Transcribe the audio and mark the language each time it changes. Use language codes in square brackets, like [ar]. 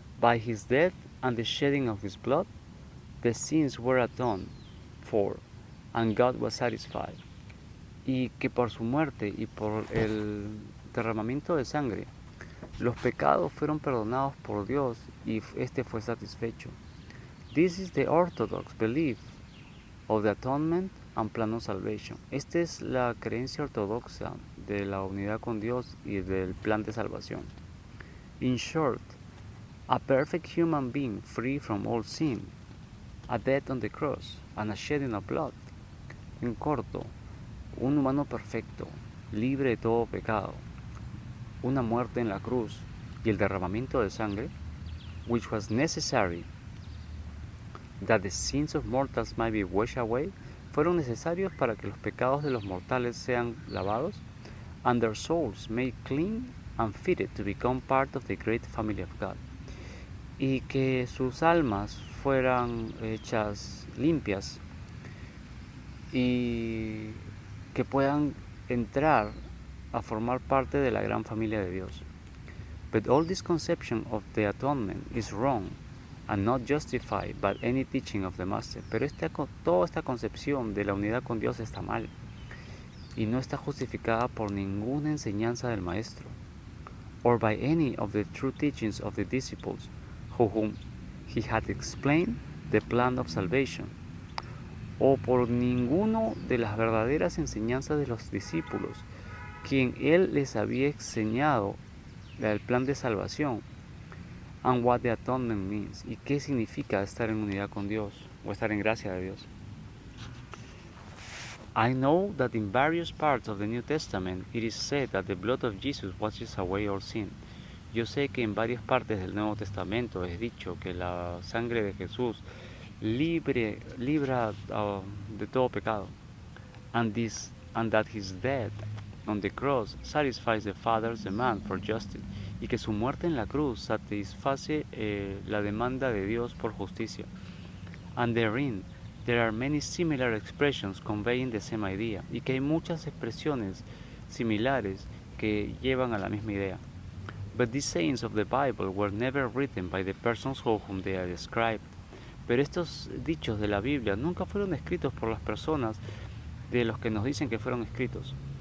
[en] By his death and the shedding of his blood, the sins were atoned for, and God was satisfied. [es] Y que por su muerte y por el derramamiento de sangre, los pecados fueron perdonados por Dios y este fue satisfecho. [en] This is the orthodox belief of the atonement and plan of salvation. [es] Esta es la creencia ortodoxa de la unidad con Dios y del plan de salvación. [en] In short, a perfect human being free from all sin, a death on the cross, and a shedding of blood. [es] En corto, un humano perfecto, libre de todo pecado, una muerte en la cruz y el derramamiento de sangre, [en] which was necessary that the sins of mortals might be washed away, [es] fueron necesarios para que los pecados de los mortales sean lavados, [en] and their souls made clean and fitted to become part of the great family of God. [es] Y que sus almas fueran hechas limpias y que puedan entrar a formar parte de la gran familia de Dios. [en] But all this conception of the atonement is wrong and not justified by any teaching of the Master. [es] Pero toda esta concepción de la unidad con Dios está mal y no está justificada por ninguna enseñanza del Maestro, [en] or by any of the true teachings of the disciples, whom he had explained the plan of salvation, [es] o por ninguno de las verdaderas enseñanzas de los discípulos, quien él les había enseñado el plan de salvación, [en] and what the atonement means, [es] y qué significa estar en unidad con Dios, o estar en gracia de Dios. [en] I know that in various parts of the New Testament it is said that the blood of Jesus washes away all sin. [es] Yo sé que en varias partes del Nuevo Testamento es dicho que la sangre de Jesús libra de todo pecado, [en] and that his death on the cross satisfies the Father's demand for justice, [es] y que su muerte en la cruz satisface la demanda de Dios por justicia. [en] And therein there are many similar expressions conveying the same idea, [es] y que hay muchas expresiones similares que llevan a la misma idea. [en] But these sayings of the Bible were never written by the persons whom they are described. [es] Pero estos dichos de la Biblia nunca fueron escritos por las personas de los que nos dicen que fueron escritos.